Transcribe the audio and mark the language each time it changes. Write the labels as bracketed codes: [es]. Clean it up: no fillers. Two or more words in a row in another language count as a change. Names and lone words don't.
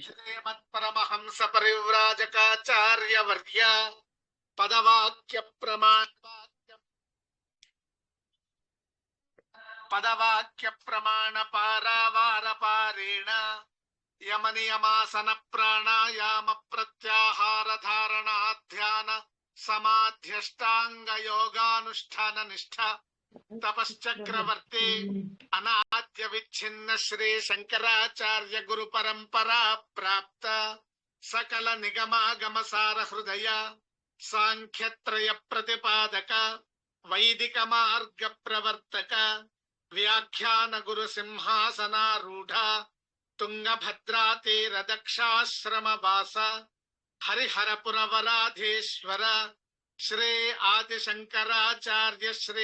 [sa] ಪರಮಹಂಸ ಪರಿವ್ರಾಜಕಾಚಾರ್ಯ ವರ್ಯ ಪದವಾಕ್ಯ ಪ್ರಮಾಣ ಪಾರಾವಾರ ಪಾರೇಣ ಯಮ ನಿಯಮಾಸನ ಪ್ರಾಣಾಯಾಮ ಪ್ರತ್ಯಾಹಾರ ಧಾರಣ ಧ್ಯಾನ ಸಮಾಧ್ಯಷ್ಟಾಂಗ ಯೋಗಾನುಷ್ಠಾನ ನಿಷ್ಠ ತಪಶ್ಚಕ್ರವರ್ತಿ ಅನಾದ್ಯ ವಿಚ್ಛಿನ್ನ ಶ್ರೀ ಶಂಕರಾಚಾರ್ಯ ಗುರು ಪರಂಪರಾ ಪ್ರಾಪ್ತ ಸಕಲ ನಿಗಮಾಗಮ ಸಾರ ಹೃದಯ ಸಾಂಖ್ಯತ್ರಯ ಪ್ರತಿಪಾದಕ ವೈದಿಕ ಮಾರ್ಗ ಪ್ರವರ್ತಕ ವ್ಯಾಖ್ಯಾನ ಗುರು ಸಿಂಹಾಸನಾರೂಢ ತುಂಗಭದ್ರಾ ತೀರ ದಕ್ಷಾಶ್ರಮ ವಾಸ ಹರಿಹರಪುರವರಾಧೀಶ್ವರ ಶ್ರೀ ಆದಿಶಂಕರಾಚಾರ್ಯ ಶ್ರೀ